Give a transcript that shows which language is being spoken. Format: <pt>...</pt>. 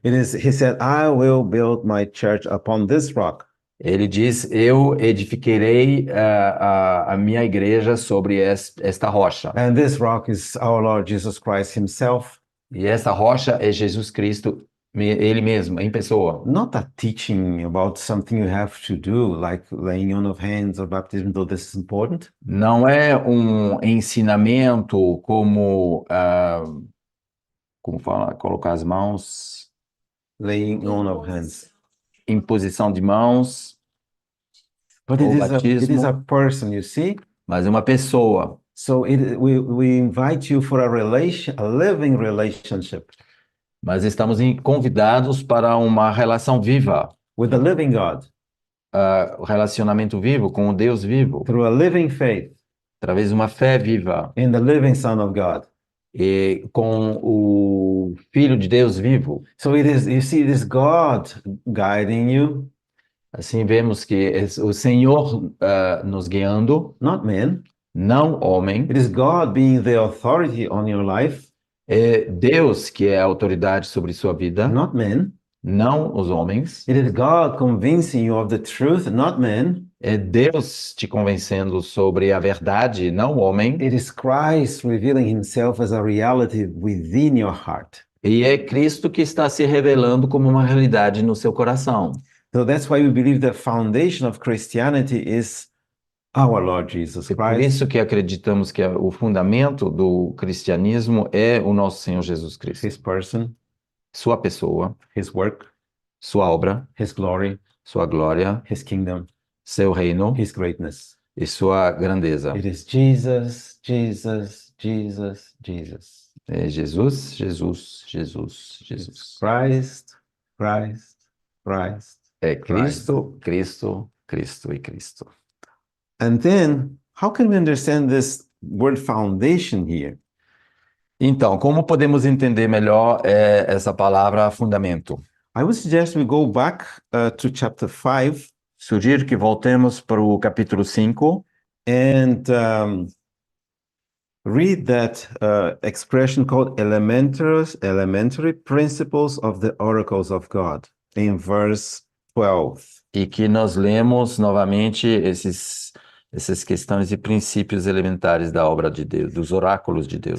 <en>He said, I will build my church upon this rock.</en> <pt>Ele diz, eu edificarei a minha igreja sobre esta rocha.</pt> <en>And this rock is our Lord Jesus Christ himself.</en> <pt>E essa rocha é Jesus Cristo, ele mesmo, em pessoa.</pt> <en>Not a teaching about something you have to do, like laying on of hands or baptism, though this is important.</en> <pt>Não é um ensinamento como fala, colocar as mãos,</pt> <en>Laying on of hands.</en> <pt>imposição de mãos,</pt> <en>But</en> <pt>ou</pt> <en>it is a</en> <pt>batismo,</pt> <en>person, you see?</en> <pt>mas é uma pessoa.</pt> <en>So we invite you for a living relationship</en> <pt>Mas estamos convidados para uma relação viva,</pt> <en>with the living God,</en> <pt>o relacionamento vivo com o Deus vivo,</pt> <en>through a living faith</en> <pt>através de uma fé viva</pt> <en>in the living Son of God.</en> <pt>e com o Filho de Deus vivo.</pt> <en>So you see, it is God guiding you,</en> <pt>Assim vemos que é o Senhor nos guiando,</pt> <en>not men.</en> <pt>não homem.</pt> <en>It is God being the authority on your life,</en> <pt>É Deus que é a autoridade sobre sua vida,</pt> <en>not men.</en> <pt>não os homens.</pt> <en>It is God convincing you of the truth, not men.</en> <pt>É Deus te convencendo sobre a verdade, não o homem.</pt> <en>It is Christ revealing himself as a reality within your heart.</en> <pt>E é Cristo que está se revelando como uma realidade no seu coração.</pt> <en>So that's why we believe the foundation of Christianity is our Lord Jesus</en> <pt>É por</pt> <en>Christ,</en> <pt>isso que acreditamos que o fundamento do cristianismo é o nosso Senhor Jesus Cristo.</pt> <en>his person,</en> <pt>Sua pessoa,</pt> <en>his work,</en> <pt>sua obra,</pt> <en>his glory,</en> <pt>sua glória,</pt> <en>his kingdom,</en> <pt>seu reino</pt> <en>his greatness.</en> <pt>e sua grandeza.</pt> <en>It is Jesus, Jesus, Jesus, Jesus.</en> <pt>É Jesus, Jesus, Jesus, Jesus.</pt> <en>Christ, Christ, Christ.</en> <pt>É Cristo, Cristo, Cristo e Cristo.</pt> <en>And then, how can we understand this word foundation here?</en> <pt>Então, como podemos entender melhor essa palavra fundamento?</pt> <en>I would suggest we go back to chapter 5</en> <pt>Sugiro que voltemos para o capítulo 5</pt> <en>and read that expression called elementary principles of the oracles of God in verse 12.</en> <pt>e que nós lemos novamente essas questões e princípios elementares da obra de Deus, dos oráculos de Deus.</pt>